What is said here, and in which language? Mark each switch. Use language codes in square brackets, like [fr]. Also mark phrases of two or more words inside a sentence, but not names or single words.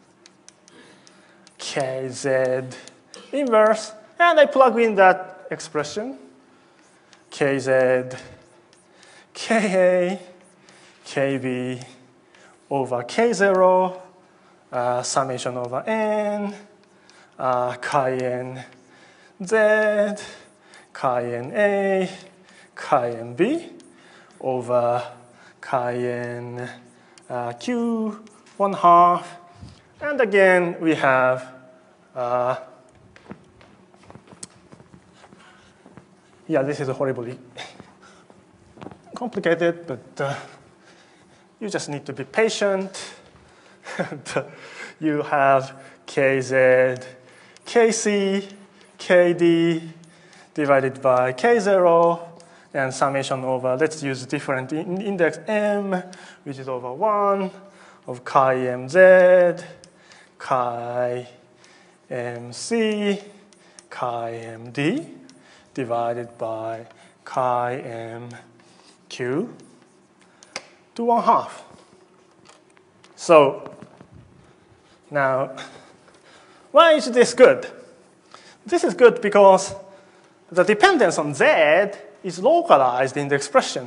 [en] Kz inverse, and I plug in that expression. Kz, Ka, Kb over K0, summation over n, chi n z, chi n a, chi n b over chi n q 1/2. And again, we have yeah, this is horribly complicated, but you just need to be patient. You have kz, kc, kd divided by k0, and summation over, let's use different index m, which is over 1 of chi mz, chi mc, chi md, divided by chi mq to 1/2. So now, why is this good? This is good because the dependence on z is localized in the expression.